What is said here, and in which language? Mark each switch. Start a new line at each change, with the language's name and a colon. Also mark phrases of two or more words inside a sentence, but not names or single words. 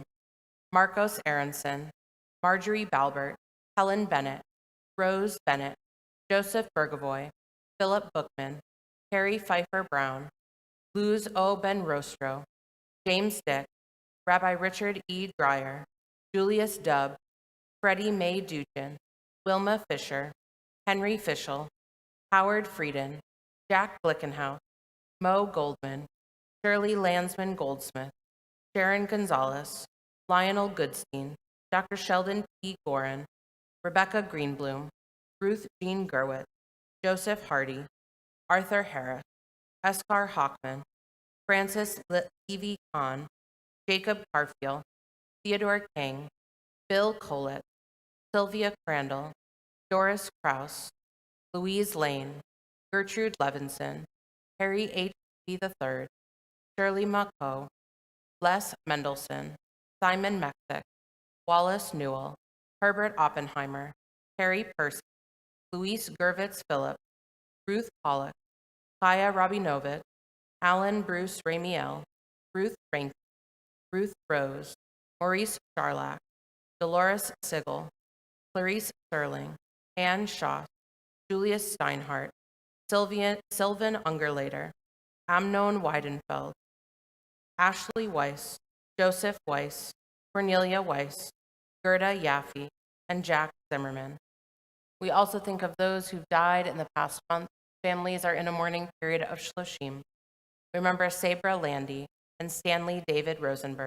English: Marcos Aronson, Marjorie Balbert, Helen Bennett, Rose Bennett, Joseph Bergavoy, Philip Bookman, Carrie Pfeiffer Brown, Luz O. Ben Rostro, James Dick, Rabbi Richard E. Dreyer, Julius Dubb, Freddie Mae Duchin, Wilma Fisher, Henry Fischel, Howard Frieden, Jack Glickenhaus, Mo Goldman, Shirley Landsman Goldsmith, Sharon Gonzalez, Lionel Goodstein, Dr. Sheldon P. Gorin, Rebecca Greenbloom, Ruth Jean Gerwitz, Joseph Hardy, Arthur Harris, Eskar Hockman, Francis Levy Kahn, Jacob Carfield, Theodore King, Bill Collett, Sylvia Crandall, Doris Kraus, Louise Lane, Gertrude Levinson, Harry H. B. III, Shirley Mako, Les Mendelson, Simon Mexick, Wallace Newell, Herbert Oppenheimer, Harry Percy, Luis Gervitz Phillip, Ruth Pollock, Kaya Rabinovich, Alan Bruce Ramiel, Ruth Rankin, Ruth Rose, Maurice Charlack, Dolores Sigel, Clarice Sterling, Anne Shaw, Julius Steinhardt, Sylvan Ungerlater, Amnon Weidenfeld, Ashley Weiss, Joseph Weiss, Cornelia Weiss, Gerda Yaffe, and Jack Zimmerman. We also think of those who've died in the past month. Families are in a mourning period of Shloshim. Remember Sabra Landy and Stanley David Rosenberg.